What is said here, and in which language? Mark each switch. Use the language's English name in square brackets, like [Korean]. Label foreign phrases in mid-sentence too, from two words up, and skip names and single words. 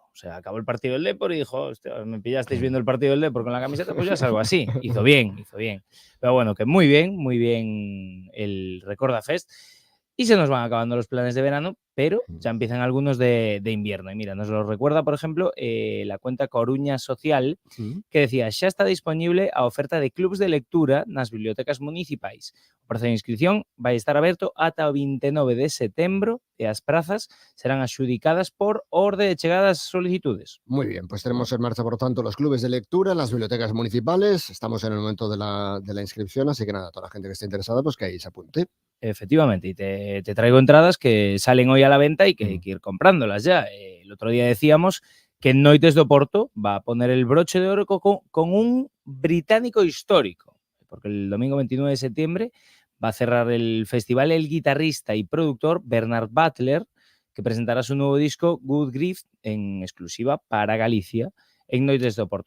[Spanish] O sea, acabó el partido del Depor y dijo, hostia, me pillasteis viendo el partido del Depor con la camiseta, pues ya salgo así. Hizo bien. Pero bueno, que muy bien el Recorda Fest. Y se nos van acabando los planes de verano, pero ya empiezan algunos de invierno. Y mira, nos lo recuerda, por ejemplo, la cuenta Coruña Social, que decía, [Galician] xa está disponible a oferta de clubs de lectura nas bibliotecas municipais. O prazo de inscripción vai estar aberto ata o 29 de setembro e as prazas serán adxudicadas por orde de chegadas solicitudes. [Spanish] Muy bien, pues tenemos en marcha, por tanto, los clubes de lectura, las bibliotecas municipales. Estamos en el momento de la inscripción, así que nada, toda la gente que esté interesada, pues que ahí se apunte. Efectivamente, y te traigo entradas que salen hoy a la venta y que hay que ir comprándolas ya. El otro día decíamos que Noites do Porto va a poner el broche de oro con un británico histórico, porque el domingo 29 de septiembre va a cerrar el festival el guitarrista y productor Bernard Butler, que presentará su nuevo disco Good Grief en exclusiva para Galicia en Noites do Porto.